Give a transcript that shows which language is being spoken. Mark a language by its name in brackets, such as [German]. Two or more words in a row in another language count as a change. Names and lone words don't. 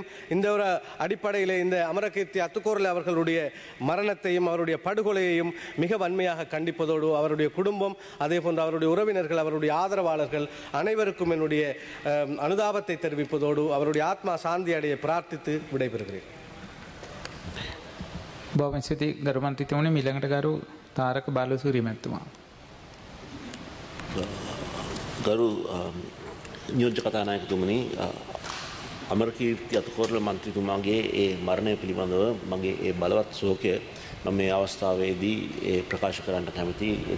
[Tamil] இந்த ஒரு அடிப்படையில் இந்த அமரகீர்த்தி அத்துக்கோரல் அவர்களுடைய மரணத்தையும் அவருடைய படுகொலையையும் மிக வன்மையாக கண்டிப்பதோடு அவருடைய குடும்பம் அதே போன்று அவருடைய உறவினர்கள் அவருடைய ஆதரவாளர்கள் அனைவருக்கும் என்னுடைய அனுதாபத்தை தெரிவிப்பதோடு அவருடைய ஆத்மா சாந்தி அடைய பிரார்த்தித்து விடைபெறுகிறேன். [Sinhala] බොහොම ස්තුතියි ගරු මන්ත්‍රීතුමනි. ඊළඟට ගරු තාරක බාලසූරිය මැතිතුමා. ගරු නියෝජ්‍ය කතානායකතුමනි, අමරකීර්ති අතුකෝරළ මන්ත්‍රීතුමාගේ ඒ මරණය පිළිබඳව මගේ ඒ බලවත් ශෝකය මම මේ අවස්ථාවේදී ප්‍රකාශ කරන්න කැමතියි.